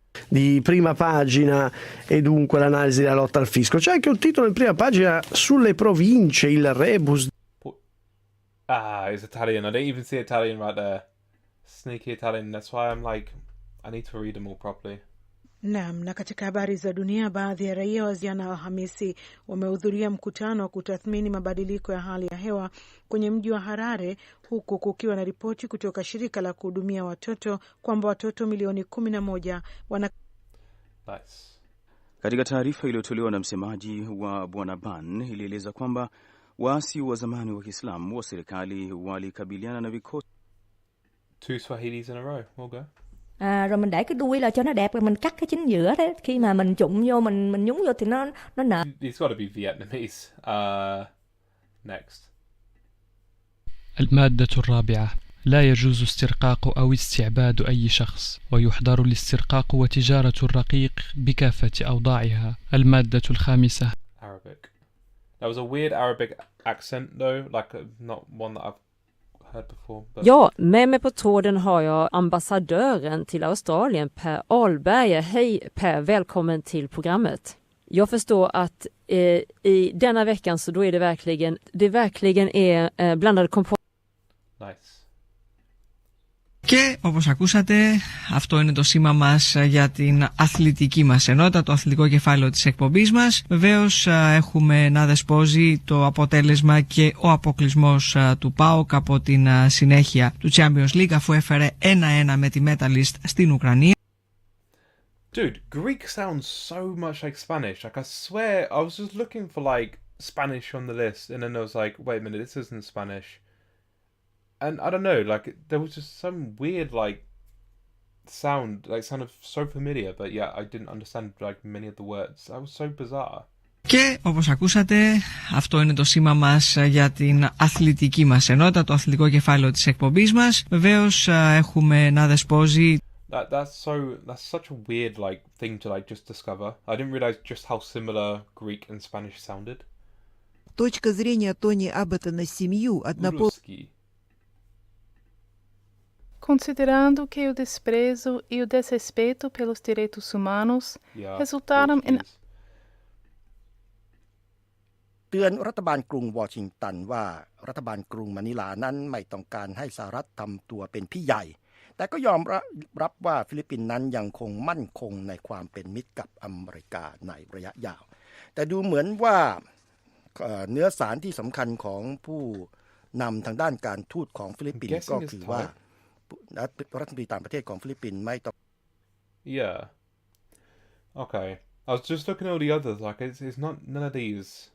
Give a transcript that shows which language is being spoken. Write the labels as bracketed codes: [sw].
[it] Di prima pagina e dunque l'analisi della lotta al fisco. C'è anche un titolo in prima pagina sulle province, il rebus. [en] It's Italian. I don't even see Italian right there. Sneaky Italian. That's why I'm like, I need to read them all properly. [sw] Naam, na katika habari za dunia, baadhi ya raia wa jana Alhamisi wamehudhuria mkutano wa kutathmini mabadiliko ya hali ya hewa kwenye mji wa Harare, huku kukiwa na ripoti kutoka shirika la kuhudumia watoto kwamba watoto milioni 11 wana. [en] Nice. [sw] Katika taarifa iliyotolewa na msemaji wa Bwana Ban ilieleza kwamba waasi wa zamani wa Kiislamu wa serikali walikabiliana na vikosi. [en] 2 Swahilis in a row. We'll go. [vi] Rồi mình để cái đuôi là cho nó đẹp, rồi mình cắt cái chính giữa đấy, khi mà mình trụng vô, mình nhúng vô thì nó nở. [en] It's got to be Vietnamese. Next. [ar] المادة الرابعة: لا يجوز استرقاق أو استعباد أي شخص، ويحظر الاسترقاق وتجارة الرقيق بكافة أوضاعها. المادة الخامسة. [en] Arabic. That was a weird Arabic accent though, like not one that I've heard before. But... [sv] Ja, med mig på tråden har jag ambassadören till Australien, Per Ahlberg. Hej Per, välkommen till programmet. Jag förstår att i denna veckan så då är det verkligen är blandade komponenter. [en] Nice. [el] Και όπως ακούσατε, αυτό είναι το σήμα μας για την αθλητική μας ενότητα, το αθλητικό κεφάλαιο της εκπομπής μας. Βεβαίως έχουμε να δεσπόζει το αποτέλεσμα και ο αποκλεισμός του ΠΑΟΚ από την συνέχεια του Champions League, αφού έφερε 1-1 με τη Metalist στην Ουκρανία. [en] Dude, Greek sounds so much like Spanish. Like I swear, I was just looking for like Spanish on the list, and then I was like, wait a minute, this isn't Spanish. And I don't know, like there was just some weird like sound, like sounded so familiar, but yeah, I didn't understand like many of the words. That was so bizarre. [el] Και όπως ακούσατε, αυτό είναι το σήμα μας για την αθλητική μας ενότητα, το αθλητικό κεφάλαιο της εκπομπής μας. Βεβαίως έχουμε να δεσπόζει. [en] That's such a weird like thing to like just discover. I didn't realize just how similar Greek and Spanish sounded. [ru] Точка зрения Тони Аббата на семью однополых. [pt] Considerando que o desprezo e o desrespeito pelos direitos humanos resultaram em [th] เตือนรัฐบาลกรุงวอชิงตันว่ารัฐบาลกรุงมะนิลานั้นไม่ต้องการให้สหรัฐทำตัวเป็นพี่ใหญ่แต่ก็ยอมรับว่าฟิลิปปินส์นั้นยังคงมั่นคงในความเป็นมิตรกับอเมริกาในระยะยาวแต่ดูเหมือนว่าเนื้อสารที่สำคัญของผู้นำทางด้านการทูตของฟิลิปปินส์ก็คือว่ารัฐมนตรีต่างประเทศของฟิลิปปินส์ไม่ต้อง [en] Yeah. Okay. I was just looking at all the others. Like it's not none of these.